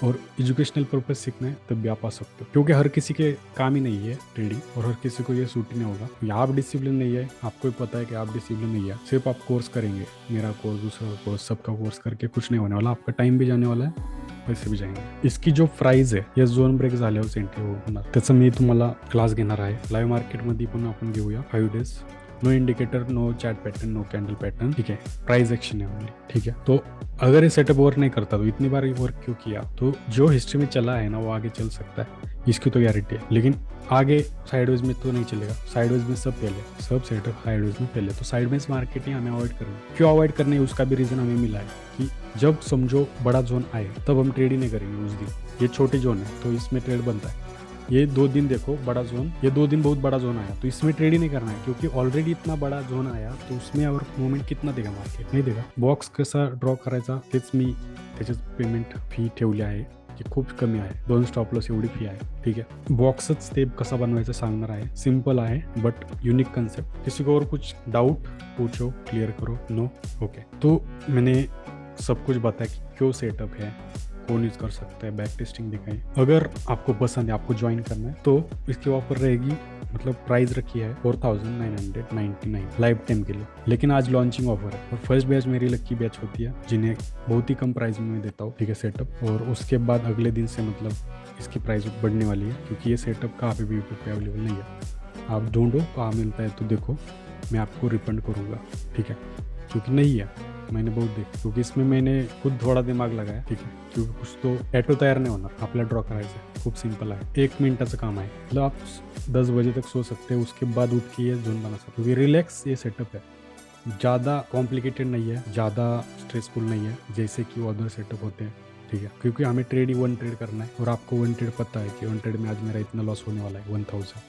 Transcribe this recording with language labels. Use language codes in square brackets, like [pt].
[hi] और educational purpose सीखना है तब भी आप आ सकते हो, क्योंकि हर किसी के काम ही नहीं है ट्रेडिंग, और हर किसी को ये सूट ही नहीं होगा. या आप डिसिप्लिन नहीं है, आपको पता है कि आप डिसिप्लिन नहीं है, सिर्फ आप कोर्स करेंगे, मेरा कोर्स, दूसरा कोर्स, सबका कोर्स करके कुछ नहीं होने वाला. आपका टाइम भी जाने वाला है, पैसे भी जाएंगे. इसकी जो [mr] प्राइस आहे, या झोन ब्रेक झाल्यावर एंट्री होणार, त्याचं मी तुम्हाला क्लास घेणार आहे. लाईव्ह मार्केटमध्ये पण आपण घेऊया 5 days. [en] no indicator, no chart pattern, no candle pattern, [hi] ठीक है. [en] Price action है only, ठीक है. [hi] तो अगर ये सेटअप वर्क नहीं करता तो इतनी बार वर्क क्यों किया? तो जो हिस्ट्री में चला है ना, वो आगे चल सकता है, इसकी तो गारंटी है. लेकिन आगे साइडवेज में तो नहीं चलेगा. साइडवेज में सब सेटअप साइडवेज में पहले. तो साइडवेज मार्केटिंग हमें अवॉइड करना. क्यों अवॉइड करना है, उसका भी रीजन हमें मिला है कि जब समझो बड़ा जोन आए तब हम ट्रेड ही नहीं करेंगे उस दिन. ये छोटे जोन है तो इसमें ट्रेड बनता है. ये 2 दिन देखो बड़ा जोन, ये 2 दिन बहुत बड़ा जोन आया, तो इसमें ट्रेड ही नहीं करना है क्योंकि ऑलरेडी इतना बड़ा जोन आया, तो उसमें और मूवमेंट कितना देगा मार्केट, नाही देगा. [mr] बॉक्स कसा ड्रॉ करायचा तेच मी त्याच्यात पेमेंट फी ठेवली आहे, की खूप कमी आहे, 2 स्टॉप लॉस एवढी फी आहे. [hi] ठीक है, [mr] बॉक्सच ते कसा बनवायचं सांगणार आहे. सिंपल आहे बट यूनिक कंसेप्ट. [hi] किसी को और कुछ डाउट पूछो, क्लियर करो. No, okay. तो मैंने सब कुछ बताया कि क्यों सेटअप है, कौन यूज कर सकता है, बैक टेस्टिंग दिखाई. अगर आपको पसंद है, आपको ज्वाइन करना है, तो इसकी ऑफर रहेगी, मतलब प्राइस रखी है 4999 लाइफ टाइम के लिए. लेकिन आज लॉन्चिंग ऑफर है और फर्स्ट बैच मेरी लकी बैच होती है, जिन्हें बहुत ही कम प्राइस में मैं देता हूँ. ठीक है, सेटअप. और उसके बाद अगले दिन से मतलब इसकी प्राइस बढ़ने वाली है, क्योंकि ये सेटअप कहाँ पे भी यूट्यूब पे अवेलेबल नहीं है. आप ढूंढो, कहाँ मिलता है तो देखो, मैं आपको रिफंड करूँगा. ठीक है, क्योंकि नहीं है, मैंने बहुत देखा, क्योंकि इसमें मैंने खुद थोड़ा दिमाग लगाया. ठीक है, क्योंकि [mr] कुछ तो ॲटो तयार नाही होणार, आपल्याला ड्रॉ करायचं. खूप सिंपल आहे, 1 मिनिटाचं काम आहे. [hi] मतलब आप 10 बजे तक सो सकते हैं, उसके बाद उठ के ये जोन बना सकते हो. क्योंकि रिलैक्स ये सेटअप है, ज़्यादा कॉम्प्लिकेटेड नहीं है, ज़्यादा स्ट्रेसफुल नहीं है जैसे कि वो अदर सेटअप होते हैं. ठीक है, क्योंकि हमें ट्रेड ही 1 ट्रेड करना है, और आपको 1 ट्रेड पता है कि 1 ट्रेड में आज मेरा इतना लॉस होने वाला है 1000.